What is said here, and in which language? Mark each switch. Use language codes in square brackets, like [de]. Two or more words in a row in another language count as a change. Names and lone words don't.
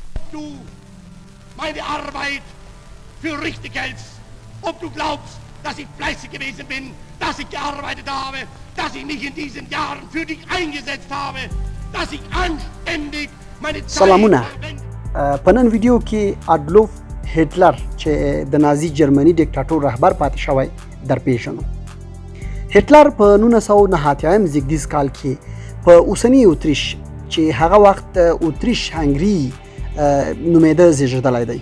[de] du meine Arbeit für richtig hältst, ob du glaubst, dass ich fleißig gewesen bin, dass ich gearbeitet habe, dass ich mich in diesen Jahren für dich eingesetzt habe, dass ich anständig meine Zeit [ps] سلامونه په نن ویډیو کې اډلوف هټلر چې د نازي جرمني ډیکټاتور رهبر پاتې شوی درپېژنو. هټلر په 1909 زیږدیز کال کې په اوسني اتریش چې هغه وخت اتریش هنګري نومېده زیږېدلی دی.